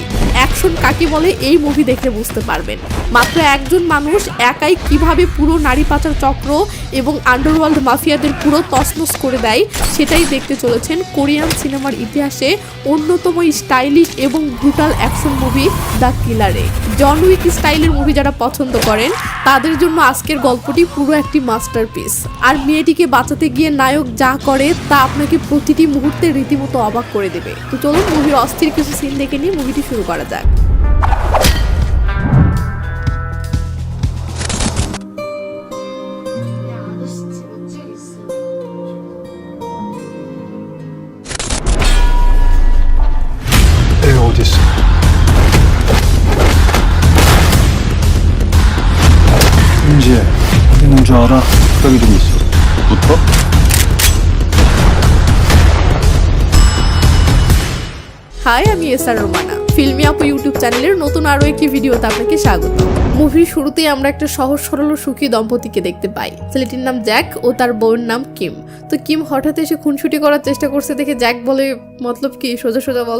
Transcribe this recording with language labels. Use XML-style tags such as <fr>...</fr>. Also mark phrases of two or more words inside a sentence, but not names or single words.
<bn>অ্যাকশন কাকে বলে এই মুভি দেখে বুঝতে পারবেন। মাত্র একজন মানুষ একাই কিভাবে পুরো নারী পাচার চক্র এবং আন্ডারওয়ার্ল্ড মাফিয়াদের পুরো তছনছ করে দেয়, সেটাই দেখতে চলেছেন কোরিয়ান সিনেমার ইতিহাসে অন্যতম স্টাইলিশ এবং</bn> <en>brutal action movie</en> <bn>দ্য কিলারে। জন উইক স্টাইলের মুভি যারা পছন্দ করেন তাদের জন্য আজকের গল্পটি পুরো একটি মাস্টারপিস। আর মেয়েটিকে বাঁচাতে গিয়ে নায়ক যা করে তা আপনাকে প্রতিটি মুহূর্তে রীতিমতো অবাক করে দেবে। তো চলুন মুভির অস্থির কিছু সিন দেখে নিয়ে মুভিটি শুরু করা যাক।</bn> <ko>어딨어? 은지야, 여기 있는 줄 알아? 여기 좀 있어. 붙어?</ko> <bn>হাই, আমি এসআর রোমানা। ফিল্মি আপু ইউটিউব চ্যানেলের নতুন আরও একটি ভিডিওতে আপনাকে স্বাগত। মুভির শুরুতেই আমরা একটা সহজ সরল ও সুখী দম্পতিকে দেখতে পাই। ছেলেটির নাম জ্যাক ও তার বউয়ের নাম কিম। তো কিম হঠাৎ এসে খুনসুটি করার চেষ্টা করছে দেখে জ্যাক বলে, মতলব কি, সোজা সোজা বলো।</bn>